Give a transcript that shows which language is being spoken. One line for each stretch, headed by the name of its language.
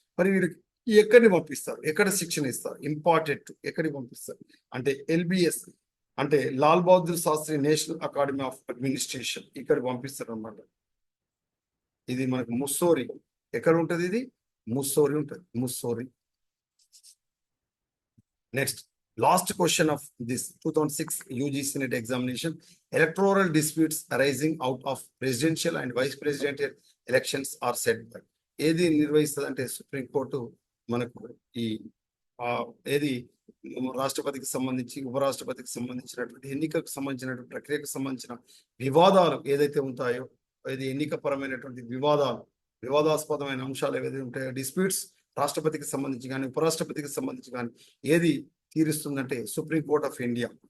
Telugu: మరి వీరికి ఎక్కడిని పంపిస్తారు, ఎక్కడ శిక్షణ ఇస్తారు? ఇంపార్టెంట్ ఎక్కడికి పంపిస్తారు అంటే ఎల్బిఎస్ అంటే Lal Bahadur Sastry national academy of administration, ఇక్కడ పంపిస్తారు అన్నమాట. ఇది మనకు ముస్సోరి. ఎక్కడ ఉంటుంది ఇది? ముస్సోరి ఉంటుంది, Mussoorie.
English: Next last question of this 2006 UGC NET examination. Electoral disputes arising out of presidential and vice presidential elections are set by.
Telugu: ఏది నిర్వహిస్తుంది అంటే సుప్రీంకోర్టు మనకు ఈ ఏది రాష్ట్రపతికి సంబంధించి ఉపరాష్ట్రపతికి సంబంధించినటువంటి ఎన్నికకు సంబంధించినటువంటి ప్రక్రియకు సంబంధించిన వివాదాలు ఏదైతే ఉంటాయో, ఇది ఎన్నిక పరమైనటువంటి వివాదాస్పదమైన అంశాలు ఏవైతే ఉంటాయో, డిస్ప్యూట్స్ రాష్ట్రపతికి సంబంధించి కానీ ఉపరాష్ట్రపతికి సంబంధించి కానీ ఏది తీరుస్తుందంటే సుప్రీంకోర్ట్ ఆఫ్ ఇండియా.